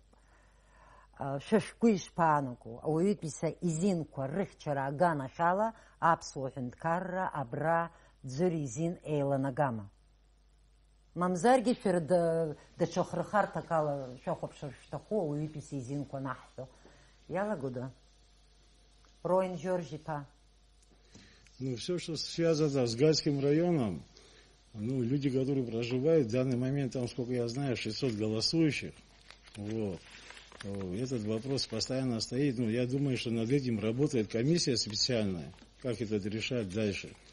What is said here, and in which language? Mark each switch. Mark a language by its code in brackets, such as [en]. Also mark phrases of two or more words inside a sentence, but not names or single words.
[ab] Шәа шәгәы ишԥаанаго, ауаҩытәыҩса изинқәа рыхьчара аганахьала аԥсуа ҳәынҭқарра абра ӡәыр изин еиланагама? Мамзаргьы шәара даҽа хырхарҭак ала шәахәаԥшыр шәҭаху ауаҩытәыҩса изинқәа анаҳҳәо. Иалагода? Роин Жоржь-иԥа. [ru] Ну, все, что связано с Гальским районом, ну, люди, которые проживают, в данный момент, там, сколько я знаю, 600 голосующих, вот. Этот вопрос постоянно стоит. Ну, я думаю, что над этим работает комиссия специальная, как это решать дальше.